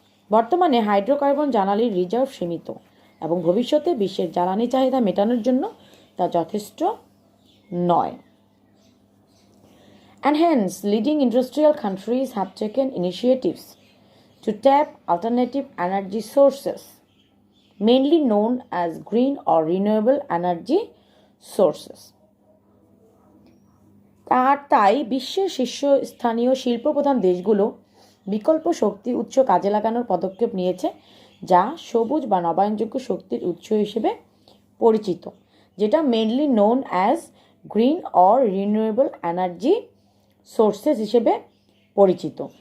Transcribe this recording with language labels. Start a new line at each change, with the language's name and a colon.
Bangla: বর্তমানে হাইড্রোকার্বন জ্বালানির রিজার্ভ সীমিত এবং ভবিষ্যতে বিশ্বের জ্বালানি চাহিদা মেটানোর জন্য তা যথেষ্ট নয়।
English: And hence, leading industrial countries have taken initiatives to tap alternative energy sources, mainly known as green or renewable energy sources.
Bangla: তাই বিশ্বের শীর্ষস্থানীয় শিল্পপ্রধান দেশগুলো বিকল্প শক্তি উৎস কাজে লাগানোর পদক্ষেপ নিয়েছে, যা সবুজ বা নবায়নযোগ্য শক্তির উৎস হিসেবে পরিচিত, যেটা
English: mainly known as green or renewable energy sources
Bangla: হিসেবে পরিচিত।